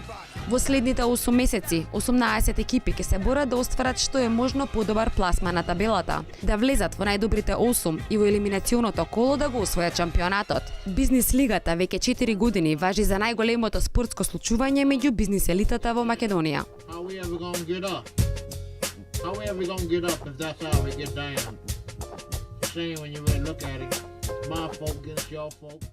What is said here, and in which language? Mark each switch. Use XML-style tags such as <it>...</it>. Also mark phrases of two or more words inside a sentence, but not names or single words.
<mk>Во следните 8 месеци, 18 екипи ќе се борат да остварат што е можно подобар пласма на табелата, да влезат во најдобрите 8 и во елиминационото коло да го освојат шампионатот. Бизнис лигата веќе 4 години важи за најголемото спортско случување меѓу бизнис елитата во Македонија.</mk> <en>How we ever gonna get up if that's how we get down? Shame when you really look at it. My folk against your folk.</en>